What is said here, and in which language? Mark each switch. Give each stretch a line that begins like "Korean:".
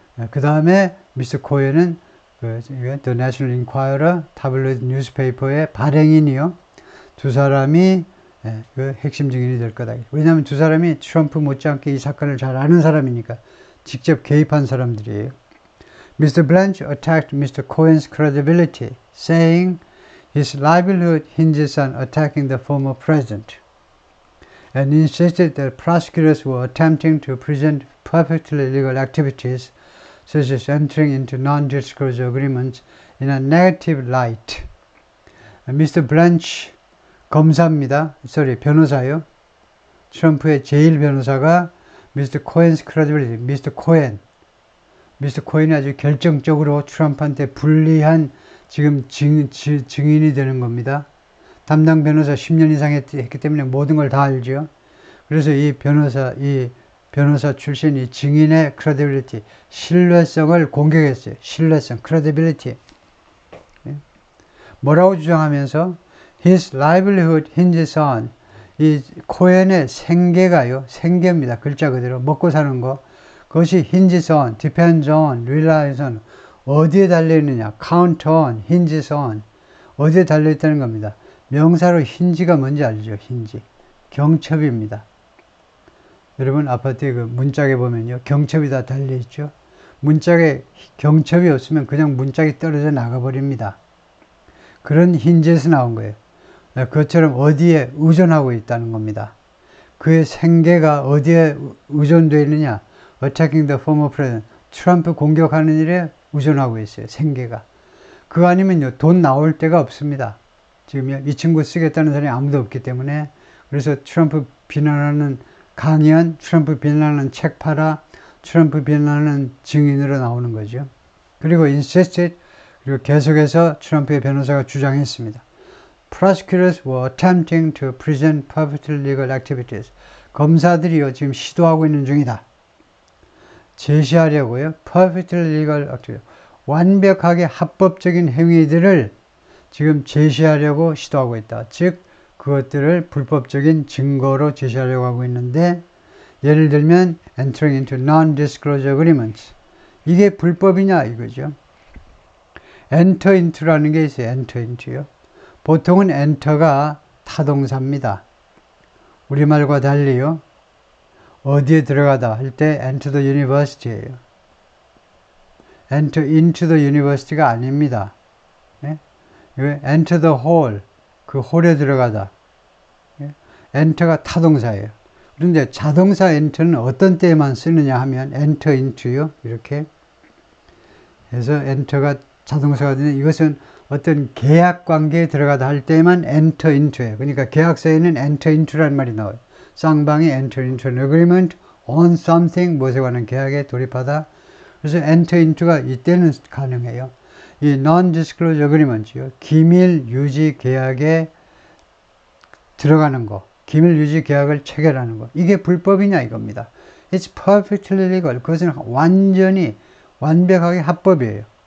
Korean: 그 다음에 미스터 코엔은 The National Enquirer, 타블로이드 뉴스페이퍼의 발행인이요. 두 사람이 그 핵심 증인이 될 거다. 왜냐하면 두 사람이 트럼프 못지않게 이 사건을 잘 아는 사람이니까 직접 개입한 사람들이에요.
English: Mr. Blanche attacked Mr. Cohen's credibility, saying his livelihood hinges on attacking the former president, and insisted that prosecutors were attempting to present perfectly legal activities such as entering into non-disclosure agreements in a negative light. Mr.
Korean: Blanche 검사입니다. 변호사요. 트럼프의 제1 변호사가 Mr.
English: Cohen's credibility, Mr.
Korean: Cohen이 아주 결정적으로 트럼프한테 불리한 지금 증인이 되는 겁니다. 담당 변호사 10년 이상 했기 때문에 모든 걸 다 알죠. 그래서 이 변호사 출신 이 증인의 credibility, 신뢰성을 공격했어요. 신뢰성, credibility. 뭐라고 주장하면서
English: His livelihood hinges on,
Korean: 이 코엔의 생계가요, 생계입니다. 글자 그대로 먹고 사는 거. 그것이
English: hinges on, depends on, relies on,
Korean: 어디에 달려있느냐,
English: count on, hinges on,
Korean: 어디에 달려있다는 겁니다. 명사로 힌지가 뭔지 알죠? 힌지. 경첩입니다. 여러분 아파트에 그 문짝에 보면요, 경첩이 다 달려있죠? 문짝에 경첩이 없으면 그냥 문짝이 떨어져 나가버립니다. 그런 힌지에서 나온 거예요. 그것처럼 어디에 의존하고 있다는 겁니다. 그의 생계가 어디에 의존되어 있느냐?
English: Attacking the former president.
Korean: 트럼프 공격하는 일에 의존하고 있어요. 생계가. 그거 아니면요, 돈 나올 데가 없습니다. 지금 이 친구 쓰겠다는 사람이 아무도 없기 때문에. 그래서 트럼프 비난하는 강연, 트럼프 비난하는 책 팔아, 트럼프 비난하는 증인으로 나오는 거죠. 그리고 insisted, 그리고 계속해서 트럼프의 변호사가 주장했습니다.
English: Prosecutors were attempting to present perfectly legal activities.
Korean: 검사들이요, 지금 시도하고 있는 중이다. 제시하려고요.
English: perfectly legal activities.
Korean: 완벽하게 합법적인 행위들을 지금 제시하려고 시도하고 있다. 즉, 그것들을 불법적인 증거로 제시하려고 하고 있는데, 예를 들면
English: entering into non-disclosure agreements.
Korean: 이게 불법이냐 이거죠. enter into라는 게 있어요. enter into요. 보통은 enter가 타동사입니다. 우리말과 달리요. 어디에 들어가다 할 때
English: enter the university
Korean: 예요.
English: enter into the university
Korean: 가 아닙니다. 예?
English: enter the hall,
Korean: 그 홀에 들어가다. 예? enter가 타동사예요. 그런데 자동사 enter는 어떤 때에만 쓰느냐 하면 enter into요. 이렇게 해서 enter가 자동사가 되는, 이것은 어떤 계약 관계에 들어가다 할 때만 enter into예요. 그러니까 계약서에는 enter into라는 말이 나와요. 쌍방이
English: enter into an agreement on something,
Korean: 무엇에 관한 계약에 돌입하다. 그래서 enter into가 이때는 가능해요. 이 non-disclosure agreement요. 기밀 유지 계약에 들어가는 거, 기밀 유지 계약을 체결하는 거. 이게 불법이냐 이겁니다.
English: It's perfectly legal.
Korean: 그것은 완전히 완벽하게 합법이에요.